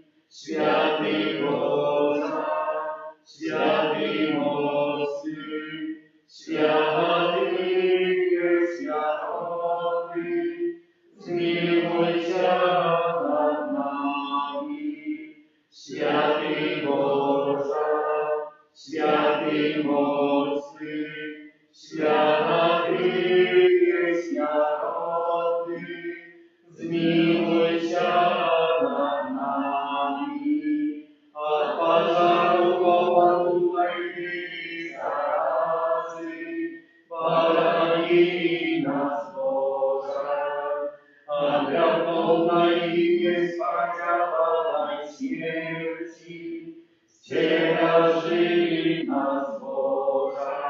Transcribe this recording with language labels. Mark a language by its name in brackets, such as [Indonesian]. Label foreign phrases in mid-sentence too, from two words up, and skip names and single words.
[Belarusian] Святый Божа, святый моцны, святый несмяротны, змилуйся над нами. Святый Божа, святый моцны, святый несмяротны, змилуйся над нами. [Russian] От пожару, голоду, войны, заразы, похрани нас, Боже, от греховной и неспасенной смерти, стережи нас, Боже.